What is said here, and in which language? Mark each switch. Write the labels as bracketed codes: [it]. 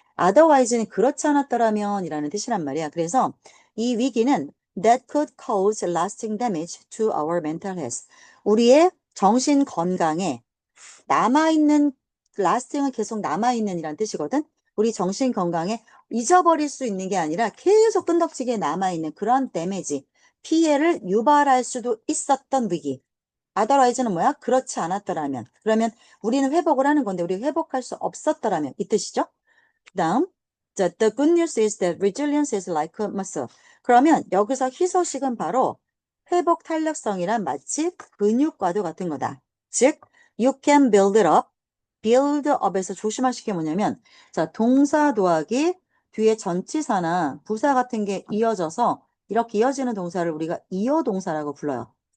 [ko] otherwise는 그렇지 않았더라면 이라는 뜻이란 말이야. 그래서 이 위기는 [en] that could cause lasting damage to our mental health. [ko] 우리의 정신 건강에 남아있는, lasting은 계속 남아있는 이란 뜻이거든. 우리 정신 건강에 잊어버릴 수 있는 게 아니라 계속 끈덕지게 남아있는 그런 데미지, 피해를 유발할 수도 있었던 위기. otherwise는 뭐야? 그렇지 않았더라면. 그러면 우리는 회복을 하는 건데 우리 회복할 수 없었더라면 이 뜻이죠. 그다음, 자, [en] the good news is that resilience is like a muscle. [ko] 그러면 여기서 희소식은 바로 회복 탄력성이란 마치 근육과도 같은 거다. 즉, [en] you can build it up. [ko] build up에서 조심하실 게 뭐냐면, 자, 동사 도하기 뒤에 전치사나 부사 같은 게 이어져서 이렇게 이어지는 동사를 우리가 이어 동사라고 불러요.